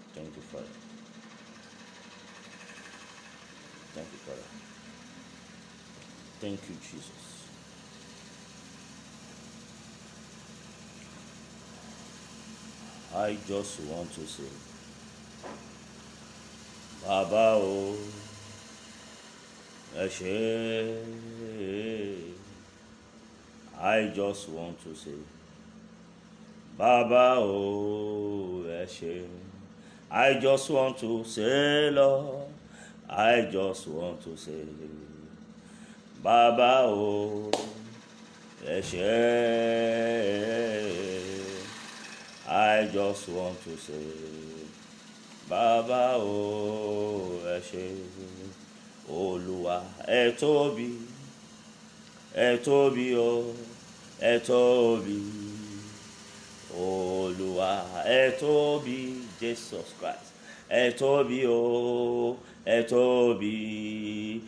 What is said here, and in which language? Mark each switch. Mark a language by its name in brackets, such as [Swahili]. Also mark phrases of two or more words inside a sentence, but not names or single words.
[English] Thank you, Father. Thank you, Father. Thank you, Jesus. I just want to say, [Yoruba] Baba o, ẹ ṣé. [English] I just want to say, [Yoruba] Baba o, ẹ ṣé. [English] I just want to say, Lord, I just want to say, [Yoruba] Baba o, ẹ ṣé. [English] I just want to say, [Yoruba] Baba o, ẹ ṣé. Olúwa ẹ tóbi, ẹ tóbi o, ẹ tóbi. Olúwa ẹ tóbi, Jesus Christ. Ẹ tóbi o, ẹ tóbi.